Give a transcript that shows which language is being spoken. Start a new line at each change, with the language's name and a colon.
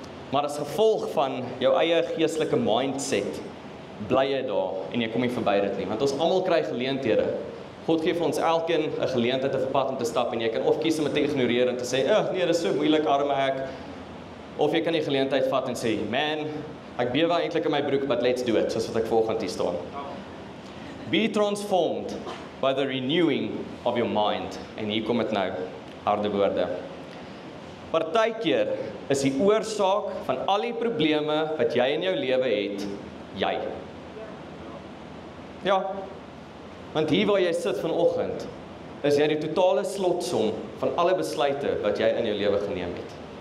Afrikaans: Maar as gevolg van jou eie geestelike mindset, bly jy daar en jy kom nie verby dit nie, want ons almal kry geleenthede. God gee vir ons elkeen 'n geleentheid op 'n pad om te stap en jy kan of kies om dit te ignoreer en te sê, nee, dit is so moeilik, arme ek. Of jy kan die geleentheid vat en sê, man, ek bewe eintlik in my broek,
English: but let's do it,
Afrikaans: soos wat ek volgende hier staan.
English: Be transformed by the renewing of your mind.
Afrikaans: En hier kom dit nou, harde woorde. Partykeer is die oorsaak van al die probleme wat jy in jou lewe het, jy. Ja, want hier waar jy sit vanoggend, is jy die totale slotsom van alle besluite wat jy in jou lewe geneem het.